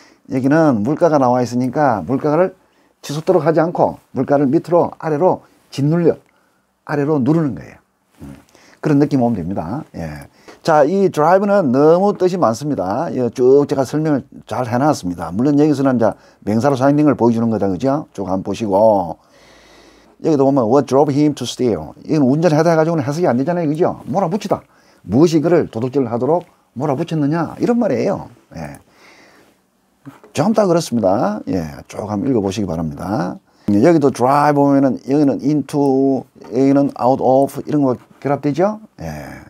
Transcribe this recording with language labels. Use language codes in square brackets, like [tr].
[ko] 여기는 물가가 나와 있으니까 물가를 치솟도록 하지 않고 물가를 밑으로 아래로 짓눌려 아래로 누르는 거예요. 그런 느낌 오면 됩니다. 예. 자, 이 드라이브는 너무 뜻이 많습니다. 쭉 제가 설명을 잘 해놨습니다. 물론 여기서는 이제 명사로 사용된 걸 보여주는 거다. 그죠? 쭉 한번 보시고. 여기도 보면 [en] what drove him to steal. [ko] 이건 운전하다 해가지고는 해석이 안 되잖아요. 그죠? 몰아붙이다. 무엇이 그를 도둑질을 하도록 몰아붙였느냐. 이런 말이에요. 예. 좀 다 그렇습니다. 예. 쭉 한번 읽어보시기 바랍니다. 여기도 drive 보면은 여기는 into, 여기는 out of 이런 거 결합되죠? 예.